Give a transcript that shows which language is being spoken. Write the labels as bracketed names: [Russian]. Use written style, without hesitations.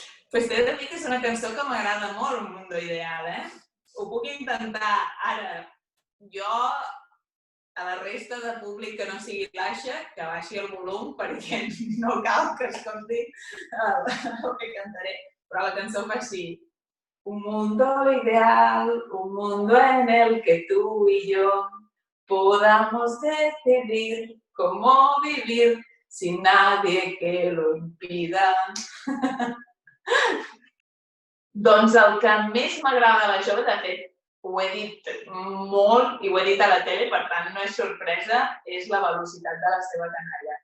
[Catalan] Pues t'he de dir que és una cançó que m'agrada molt, Un mundo ideal, Ho puc intentar ara. Jo, a la resta de públic que no sigui l'Aixa, que baixi el volum perquè no cal que escolti el que cantaré. Però la cançó fa així. [Spanish] Un mundo ideal, un mundo en el que tú y yo podamos decidir cómo vivir sin nadie que lo impida. [Catalan] Doncs el que més m'agrada de la jove, de fet, ho he dit molt i ho he dit a la tele, per tant no és sorpresa, és la velocitat de la seva canalla.